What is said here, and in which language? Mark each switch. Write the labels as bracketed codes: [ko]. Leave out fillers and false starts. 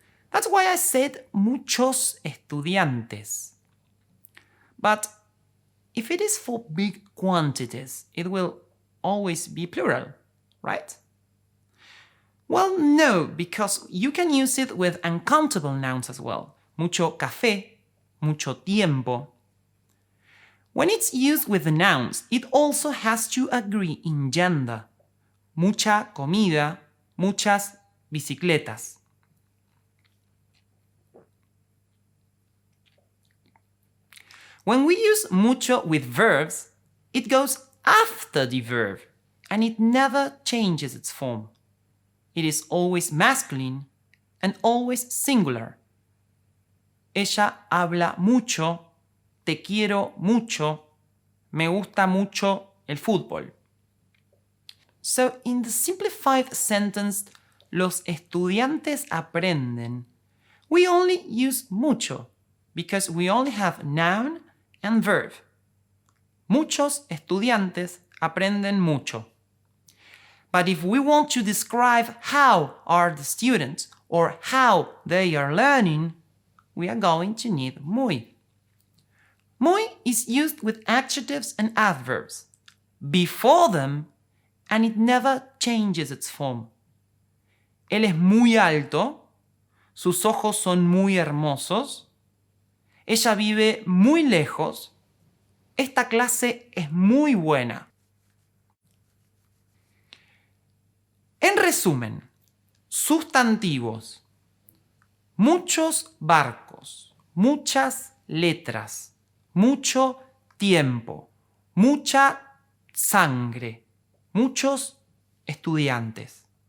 [en] That's why I said [es] muchos estudiantes. [en] But if it is for big quantities, it will always be plural, right? Well, no, because you can use it with uncountable nouns as well. [es] Mucho café, mucho tiempo. [en] When it's used with the nouns, it also has to agree in gender. [es] Mucha comida, muchas bicicletas. [en] When we use mucho with verbs, it goes after the verb, and it never changes its form. It is always masculine and always singular. [es] Ella habla mucho, te quiero mucho, me gusta mucho el fútbol. [en] So in the simplified sentence, [es] los estudiantes aprenden, [en] we only use mucho because we only have noun and verb. [es] Muchos estudiantes aprenden mucho. [en] But if we want to describe how are the students or how they are learning, we are going to need muy. Muy is used with adjectives and adverbs before them, and it never changes its form. [es] Él es muy alto, sus ojos son muy hermosos, ella vive muy lejos, esta clase es muy buena. En resumen, sustantivos, muchos barcos, muchas letras, mucho tiempo, mucha sangre, muchos estudiantes.